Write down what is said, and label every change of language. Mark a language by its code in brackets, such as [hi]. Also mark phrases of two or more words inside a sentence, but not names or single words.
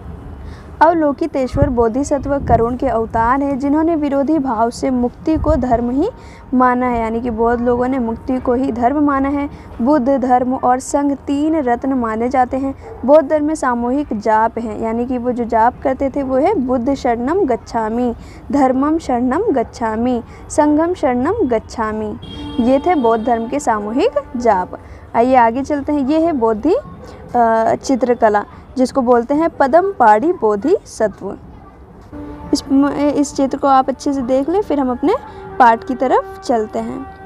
[hi] अवलोकितेश्वर बोधिसत्व करुण के अवतार हैं जिन्होंने विरोधी भाव से मुक्ति को धर्म ही माना है। यानी कि बौद्ध लोगों ने मुक्ति को ही धर्म माना है। बुद्ध, धर्म और संघ 3 रत्न माने जाते हैं। बौद्ध धर्म में सामूहिक जाप है, यानी कि वो जो जाप करते थे वो है [pi] बुद्ध शरणम गच्छामि, धर्मम शरणम गच्छामि, संघम शरणम गच्छामि। [hi] ये थे बौद्ध धर्म के सामूहिक जाप। आइए आगे चलते हैं। ये है बौद्धी चित्रकला जिसको बोलते हैं पदमपाड़ी बोधिसत्व। इस चित्र को आप अच्छे से देख लें, फिर हम अपने पाठ की तरफ चलते हैं।